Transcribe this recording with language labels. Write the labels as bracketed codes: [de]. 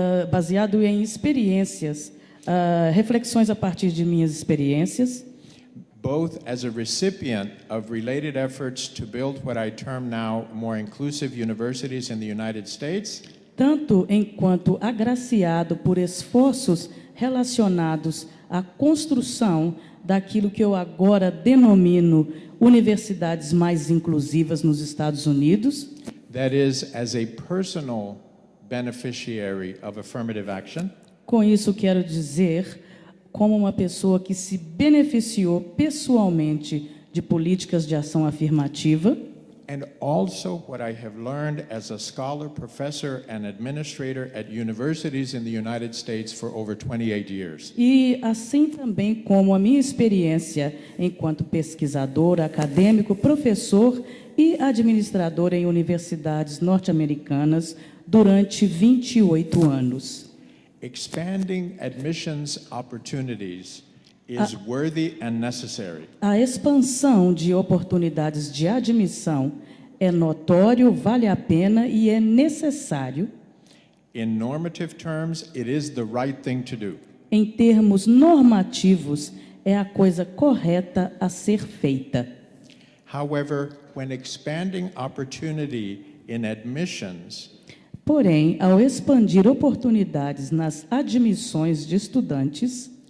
[pt] baseado em experiências, reflexões a partir de minhas experiências, [en] both as a recipient of related efforts to build what I term now more inclusive universities in the United States, [pt] tanto enquanto agraciado por esforços relacionados à construção daquilo que eu agora denomino universidades mais inclusivas nos Estados Unidos, [en] that is, as a personal beneficiary of affirmative action, [pt] com isso quero dizer como uma pessoa que se beneficiou pessoalmente de políticas de ação afirmativa, [en] and also what I have learned as a scholar, professor, and administrator at universities in the United States for over 28 years. [pt] e assim também como a minha experiência enquanto pesquisador, acadêmico, professor e administrador em universidades norte-americanas durante 28 anos. [en] Expanding admissions opportunities is worthy and necessary. [pt] A expansão de oportunidades de admissão é notório, vale a pena e é necessário. [en] In normative terms, it is the right thing to do. [pt] Em termos normativos, é a coisa correta a ser feita. [en] However, when expanding opportunity in admissions, [pt] Porém, ao expandir oportunidades nas admissões de estudantes,